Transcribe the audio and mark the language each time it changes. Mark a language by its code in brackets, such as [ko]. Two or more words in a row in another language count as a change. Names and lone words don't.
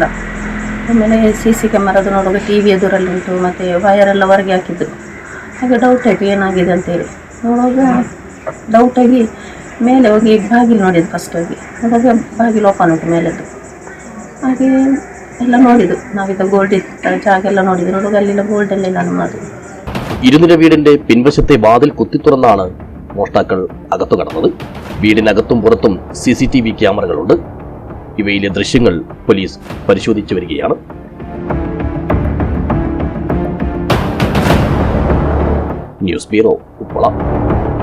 [kn] ಆಮೇಲೆ CC ಕ್ಯಾಮರಾದು ನೋಡುವಾಗ TV ಎದುರಲ್ಲಿ ಉಂಟು, ಮತ್ತು ವಯರೆಲ್ಲ ಹೊರಗೆ ಹಾಕಿದ್ದು. ಹಾಗೆ ಡೌಟ್ ಆಯಿತು ಏನಾಗಿದೆ ಅಂತೇಳಿ. ನೋಡುವಾಗ ಡೌಟಾಗಿ ಮೇಲೆ ಹೋಗಿ ಬಾಗಿಲು ನೋಡಿದ್ದು ಫಸ್ಟ್ ಹೋಗಿ. ಅದಾಗ ಬಾಗಿಲು ಓಪನ್ ಉಂಟು ಮೇಲೆದ್ದು. ಹಾಗೆ ಎಲ್ಲ ನೋಡಿದ್ದು, ನಾವಿದ್ದ ಗೋಲ್ಡ್ ಇದ್ದ ಜಾಗ ಎಲ್ಲ ನೋಡಿದ್ದು. ನೋಡುವಾಗ ಅಲ್ಲೆಲ್ಲ ಗೋಲ್ಡೆಲ್ಲ ನಮ್ಮದು. [ml] ഇരുനില വീടിന്റെ പിൻവശത്തെ വാതിൽ കുത്തിത്തുറന്നാണ് മോഷ്ടാക്കൾ അകത്തു കടന്നത്. വീടിനകത്തും പുറത്തും CCTV ക്യാമറകളുണ്ട്. ഇവയിലെ ദൃശ്യങ്ങൾ പോലീസ് പരിശോധിച്ചു വരികയാണ്. ന്യൂസ് ബ്യൂറോ, ഉപ്പള.